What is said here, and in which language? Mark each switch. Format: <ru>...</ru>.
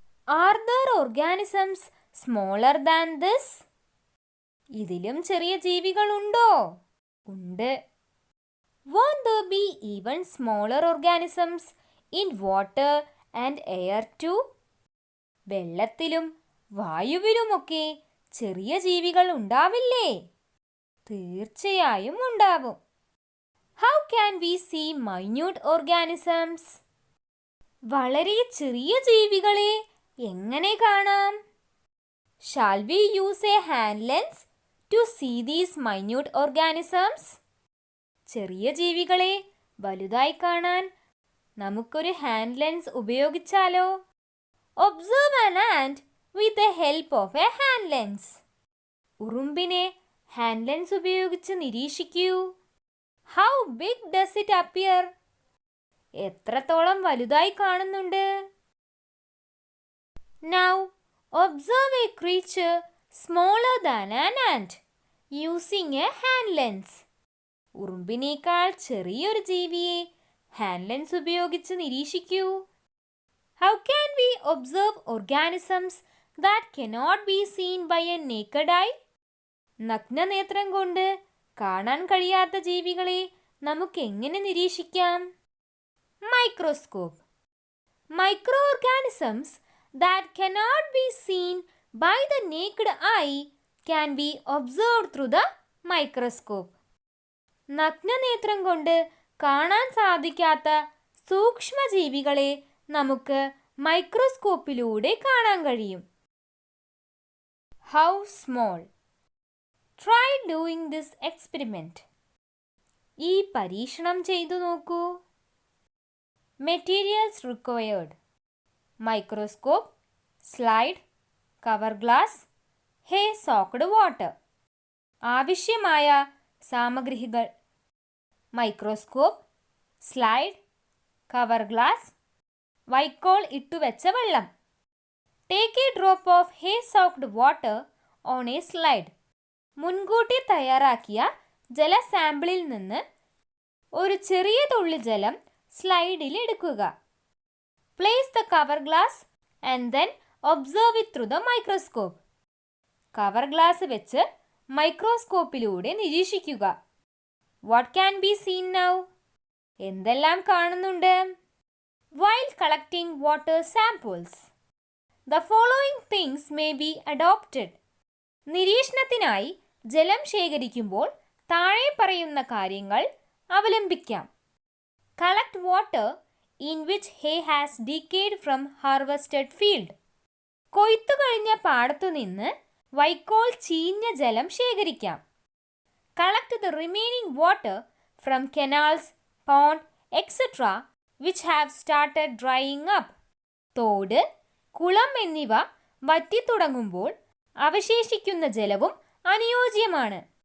<en>Are there organisms smaller than this?</en> <ml>ഇതിലും ചെറിയ ജീവികൾ ഉണ്ടോ? ഉണ്ട്.</ml> <en>Won't there be even smaller organisms in water and air too?</en> <ml>വെള്ളത്തിലും വായുവിലുമൊക്കെ ചെറിയ ജീവികൾ ഉണ്ടാവില്ലേ? തീർച്ചയായും ഉണ്ടാവും.</ml> <en>How can we see minute organisms?</en> <ml>വളരെ ചെറിയ ജീവികളെ എങ്ങനെ കാണാം?</ml> <en>Shall we use a hand lens to see these minute organisms?</en> <ml>ചെറിയ ജീവികളെ വലുതായി കാണാൻ നമുക്കൊരു hand lens ഉപയോഗിച്ചാലോ?</ml> <en>Observe an ant with the help of a hand lens.</en> <ml>ഉറുമ്പിനെ ഹാൻഡ് ലെൻസ് ഉപയോഗിച്ച് നിരീക്ഷിക്കൂ.</ml> <en>How big does it appear?</en> <ml>എത്രത്തോളം വലുതായി കാണുന്നുണ്ട്?</ml> <en>Now observe a creature smaller than an ant using a hand lens.</en> <ml>ഉറുമ്പിനേക്കാൾ ചെറിയൊരു ജീവിയെ hand lens ഉപയോഗിച്ച് നിരീക്ഷിക്കൂ.</ml> <en>How can we observe organisms that cannot be seen by a naked eye?</en> <ml>നഗ്നനേത്രം കൊണ്ട് കാണാൻ കഴിയാത്ത ജീവികളെ നമുക്ക് എങ്ങനെ നിരീക്ഷിക്കാം?</ml> <en>Microscope. Microorganisms that cannot be seen by the naked eye can be observed through the microscope.</en> <ml>നഗ്നനേത്രം കൊണ്ട് കാണാൻ സാധിക്കാത്ത സൂക്ഷ്മജീവികളെ നമുക്ക് മൈക്രോസ്കോപ്പിലൂടെ കാണാൻ കഴിയും.</ml> <en>How small? Try doing this experiment.</en> <ml>ഈ പരീക്ഷണം ചെയ്തു നോക്കൂ.</ml> <en>Materials required: microscope, slide, cover glass, hay soaked water.</en> <ml>ആവശ്യമായ സാമഗ്രികൾ: മൈക്രോസ്കോപ്പ്, സ്ലൈഡ്, കവർ ഗ്ലാസ്, വൈക്കോൽ ഇട്ടുവെച്ച വെള്ളം.</ml> <en>Take a drop of hay soaked water on a slide.</en> <ml>മുൻകൂട്ടി തയ്യാറാക്കിയ ജല സാമ്പിളിൽ നിന്ന് ഒരു ചെറിയ തുള്ളി ജലം സ്ലൈഡിൽ എടുക്കുക.</ml> <en>Place the cover glass and then observe it through the microscope.</en> <ml>Cover glass വെച്ച് മൈക്രോസ്കോപ്പിലൂടെ നിരീക്ഷിക്കുക.</ml> <en>What can be seen now?</en> <ml>എന്തെല്ലാം കാണുന്നുണ്ട്?</ml> <en>While collecting water samples, the following things may be adopted.</en> <ml>നിരീക്ഷണത്തിനായി ജലം ശേഖരിക്കുമ്പോൾ താഴെ പറയുന്ന കാര്യങ്ങൾ അവലംബിക്കാം.</ml> <en>Collect water in which hay has decayed from harvested field.</en> <ml>കൊയ്ത്തു കഴിഞ്ഞ പാടത്തുനിന്ന് വൈക്കോൽ ചീഞ്ഞ ജലം ശേഖരിക്കാം.</ml> <en>Collect the remaining water from canals, pond, etc. which have started drying up.</en> <ml>തോട്, കുളം എന്നിവ വറ്റിത്തുടങ്ങുമ്പോൾ അവശേഷിക്കുന്ന ജലവും അനുയോജ്യമാണ്.</ml>